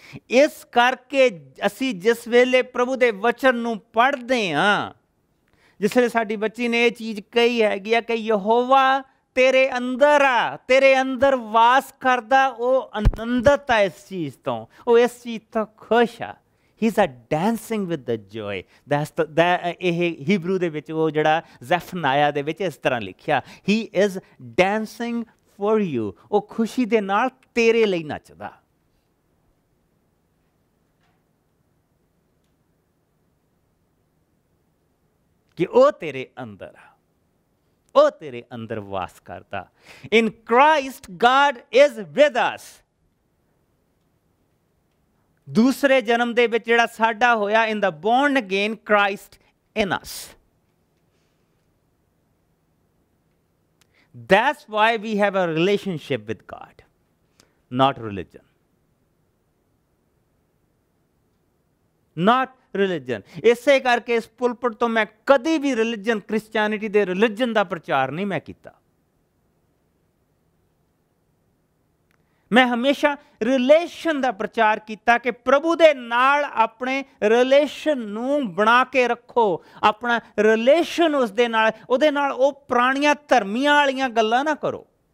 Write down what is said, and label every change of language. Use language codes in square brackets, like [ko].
[pa] ਇਸ ਕਰਕੇ ਅਸੀਂ ਜਿਸ ਵੇਲੇ ਪ੍ਰਭੂ ਦੇ ਵਚਨ ਨੂੰ ਪੜ੍ਹਦੇ ਹਾਂ, ਜਿਸ ਵੇਲੇ ਸਾਡੀ ਬੱਚੀ ਨੇ ਇਹ ਚੀਜ਼ ਕਹੀ ਹੈਗੀ ਆ ਕਿ ਯਹੋਵਾ ਤੇਰੇ ਅੰਦਰ ਆ, ਤੇਰੇ ਅੰਦਰ ਵਾਸ ਕਰਦਾ, ਉਹ ਆਨੰਦਤ ਆ ਇਸ ਚੀਜ਼ ਤੋਂ, ਉਹ ਇਸ ਚੀਜ਼ ਤੋਂ ਖੁਸ਼ ਆ। [en] He's a dancing with the joy. [pa] ਇਹ ਹੀਬਰੂ ਦੇ ਵਿੱਚ ਉਹ ਜਿਹੜਾ ਜ਼ੈਫਨਾਇਆ ਦੇ ਵਿੱਚ ਇਸ ਤਰ੍ਹਾਂ ਲਿਖਿਆ, [en] he is dancing for you. [pa] ਉਹ ਖੁਸ਼ੀ ਦੇ ਨਾਲ ਤੇਰੇ ਲਈ ਨੱਚਦਾ। ਕਿ ਉਹ ਤੇਰੇ ਅੰਦਰ ਆ, ਉਹ ਤੇਰੇ ਅੰਦਰ ਵਾਸ ਕਰਦਾ। [en] In Christ, God is with us. [pa] ਦੂਸਰੇ ਜਨਮ ਦੇ ਵਿੱਚ ਜਿਹੜਾ ਸਾਡਾ ਹੋਇਆ, [en] in the born again Christ in us. That's why we have a relationship with God, not religion. Not religion. [pa] ਇਸੇ ਕਰਕੇ ਇਸ ਪੁਲਪਟ ਤੋਂ ਮੈਂ ਕਦੀ ਵੀ ਰਿਲੀਜਨ, ਕ੍ਰਿਸਚੈਨਿਟੀ ਦੇ ਰਿਲੀਜਨ ਦਾ ਪ੍ਰਚਾਰ ਨਹੀਂ ਮੈਂ ਕੀਤਾ। ਮੈਂ ਹਮੇਸ਼ਾ ਰਿਲੇਸ਼ਨ ਦਾ ਪ੍ਰਚਾਰ ਕੀਤਾ ਕਿ ਪ੍ਰਭੂ ਦੇ ਨਾਲ ਆਪਣੇ ਰਿਲੇਸ਼ਨ ਨੂੰ ਬਣਾ ਕੇ ਰੱਖੋ, ਆਪਣਾ ਰਿਲੇਸ਼ਨ ਉਸ ਦੇ ਨਾਲ, ਉਹਦੇ ਨਾਲ ਉਹ ਪੁਰਾਣੀਆਂ ਧਰਮੀਆਂ ਵਾਲੀਆਂ ਗੱਲਾਂ ਨਾ ਕਰੋ।